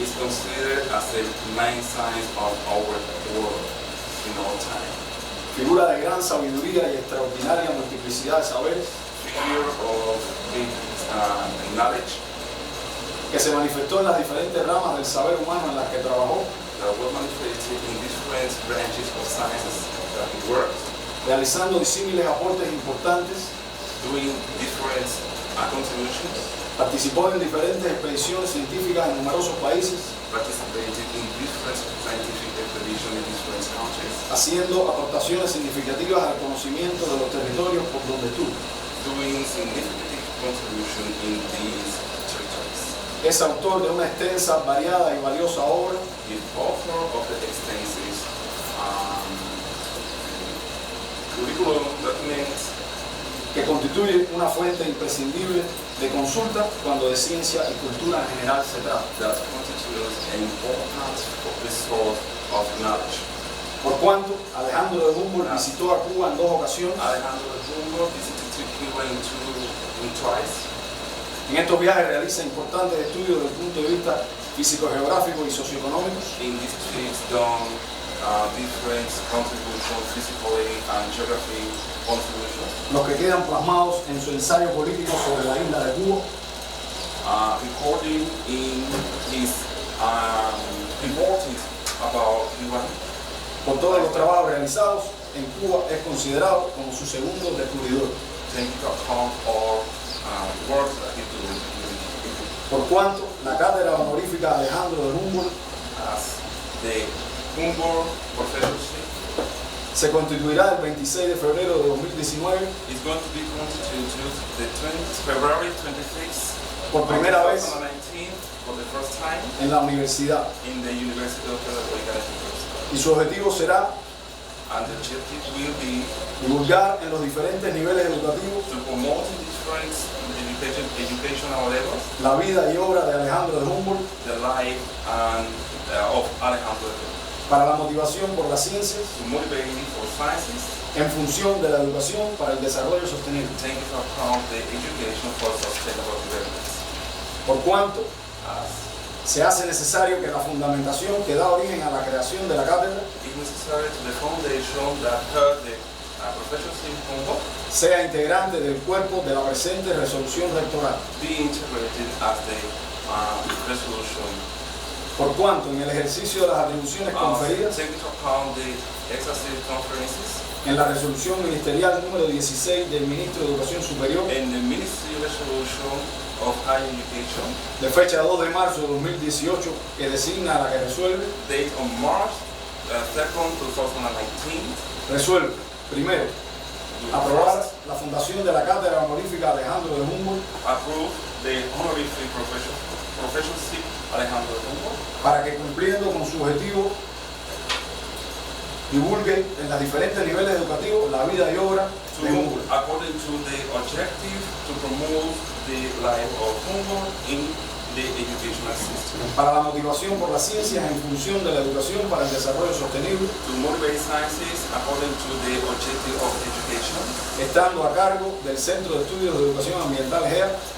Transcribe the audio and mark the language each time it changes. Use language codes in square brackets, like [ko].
[en] Is considered as the main science of our world in all time. [es] Figura de gran sabiduría y extraordinaria multiplicidad de saberes, [en] figure of big knowledge, [es] que se manifestó en las diferentes ramas del saber humano en las que trabajó, [en] that was manifested in different branches of sciences that he worked, [es] realizando disímiles aportes importantes, [en] doing different contributions, [es] participó en diferentes expediciones científicas en numerosos países, [en] participated in different scientific expeditions in different countries, [es] haciendo aportaciones significativas al conocimiento de los territorios por donde estuvo, [en] doing significant contribution in these territories. [es] Es autor de una extensa, variada y valiosa obra, [en] The author of the extensive curriculum documents [es] que constituye una fuente imprescindible de consulta cuando de ciencia y cultura en general se trata. [en] That constitutes an important resource of knowledge. [es] Por cuanto Alejandro de Humboldt visitó a Cuba en 2 ocasiones, [en] Alejandro de Humboldt visited Cuba twice. [es] En estos viajes realiza importantes estudios desde el punto de vista físico-geográfico y socioeconómico. [en] In these trips done different contributions, physically and geography contributions, [es] los que quedan plasmados en su ensayo político sobre la isla de Cuba, [en] recording in his reporting about Iran. [es] Por todos los trabajos realizados en Cuba es considerado como su segundo descubridor. [en] Take into account all work that he did. [es] Por cuanto la cátedra honorífica Alejandro de Humboldt [en] As the Humboldt Professorship [es] se constituirá el 26 de febrero de 2019 [en] is going to be constituted the February 26th [es] por primera vez [en] 2019 for the first time [es] en la universidad. [en] in the University of California. [es] Y su objetivo será [en] And the objective will be [es] divulgar en los diferentes niveles educativos [en] to promote in different educational levels [es] la vida y obra de Alejandro de Humboldt [en] the life and of Alejandro de Humboldt, [es] para la motivación por las ciencias [en] to motivate for sciences, [es] en función de la educación para el desarrollo sostenible. [en] take into account the education for sustainable development. [es] Por cuanto [en] As [es] se hace necesario que la fundamentación que da origen a la creación de la cátedra [en] it's necessary to the foundation that held the professorship in Humboldt [es] sea integrante del cuerpo de la presente resolución rectoral. [en] be integrated as the resolution. [es] Por cuanto en el ejercicio de las atribuciones conferidas [en] Take into account the executive conferences [es] en la resolución ministerial número 16 del Ministro de Educación Superior [en] and the ministry resolution of higher education [es] de fecha 2 de marzo de 2018 que designa a la que resuelve, [en] date on March 2nd, 2019, [es] resuelve, primero, aprobar la fundación de la cátedra honorífica Alejandro de Humboldt [en] approve the honorific professorship Alejandro de Humboldt [es] para que cumpliendo con su objetivo divulgue en los diferentes niveles educativos la vida y obra de Humboldt. [en] according to the objective to promote the life of Humboldt in the educational system. [es] Para la motivación por las ciencias en función de la educación para el desarrollo sostenible, [en] To motivate sciences according to the objective of education, [es] estando a cargo del Centro de Estudios de Educación Ambiental GEA,